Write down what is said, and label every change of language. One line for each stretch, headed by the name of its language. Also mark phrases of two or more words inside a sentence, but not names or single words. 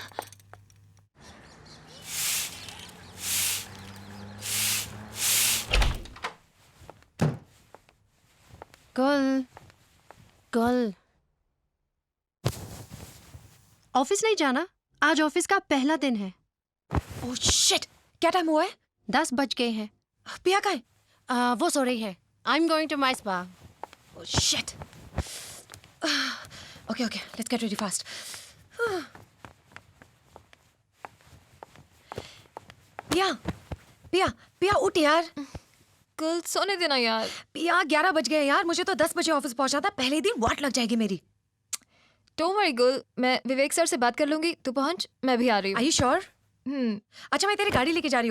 Hindi: कल ऑफिस नहीं जाना? आज ऑफिस का पहला दिन है।
English: oh shit,
Hindi: क्या टाइम हुआ है? 10 बज गए हैं। पिया कहाँ है? वो सो रही है।
English: I am going to my spa. Oh shit. Okay, let's get ready fast.
Hindi: पिया पिया पिया उठ यार। कल सोने देना यार। पिया 11 बज गए यार, मुझे तो 10 बजे ऑफिस पहुंचा था। पहले ही दिन वाट लग जाएगी मेरी।
English: don't worry girl,
Hindi: मैं विवेक सर से बात कर लूंगी। तू पहुंच, मैं भी आ रही आर हूँ।
English: you sure? हम्म
Hindi: अच्छा मैं तेरी गाड़ी लेके जा रही हूँ।